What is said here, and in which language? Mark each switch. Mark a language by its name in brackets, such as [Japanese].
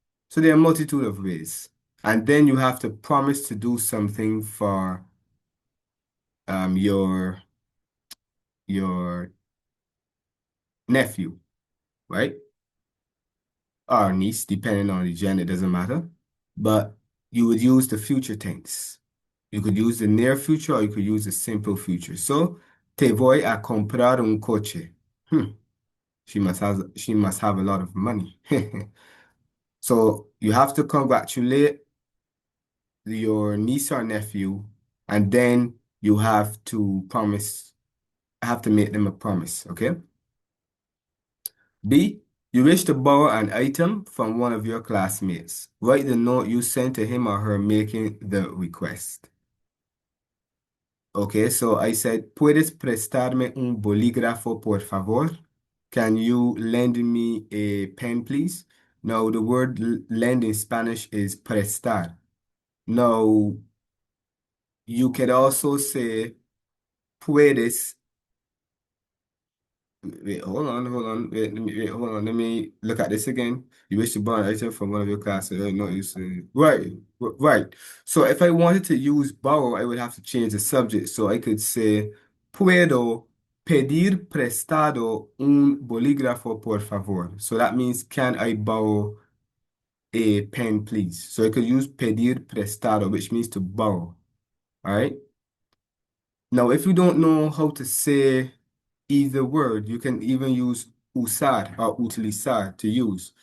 [English] So there are a multitude of ways. And then you have to promise to do something for your nephew, right? Or niece, depending on the gender, it doesn't matter. But you would use the future tense. You could use the near future or you could use the simple future. [Spanish] So, te voy a comprar un coche. [English] She must have a lot of money. So you have to congratulate your niece or nephew, and then you have to make them a promise, okay? B, you wish to borrow an item from one of your classmates. Write the note you sent to him or her making the request. Okay, so I said, [Spanish] ¿Puedes prestarme un bolígrafo, por favor? [English] Can you lend me a pen, please? Now, the word lend in Spanish is prestar. Now, you could also say, [Spanish] ¿Puedes? [English] Wait, hold on. Hold on. Let me look at this again. You wish to borrow an item from one of your classes. No, you say, right. So if I wanted to use borrow, I would have to change the subject. So I could say, [Spanish] ¿Puedo pedir prestado un bolígrafo, por favor? [English] So that means, can I borrow a pen, please? So I could use [Spanish] pedir prestado, [English] which means to borrow. All right. Now, if you don't know how to say either word, you can even use usar or utilizar to use.